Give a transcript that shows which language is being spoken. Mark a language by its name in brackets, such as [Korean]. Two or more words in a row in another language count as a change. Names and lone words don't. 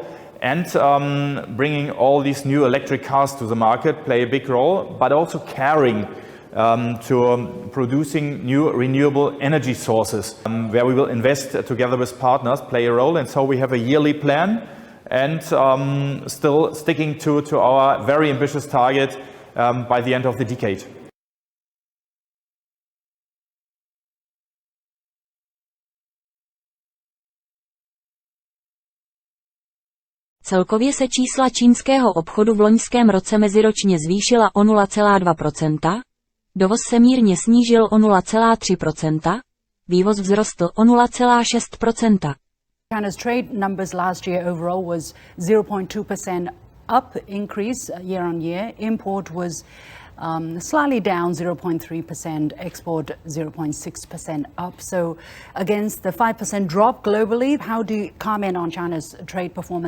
[English] And bringing all these new electric cars to the market play a big role, but also caring to producing new renewable energy sources, where we will invest together with partners, play a role. And so we have a yearly plan, and still sticking to our very ambitious target by the end of the decade. [Czech] Celkově se čísla čínského obchodu v loňském roce meziročně zvýšila o 0,2%, dovoz se mírně snížil o 0,3%, vývoz vzrostl o 0,6%. [English] China's trade numbers last year overall was 0.2% up increase year on year. Import was slightly down 0.3%, export 0.6% up. So against the 5% drop globally, how do you comment on China's trade performance?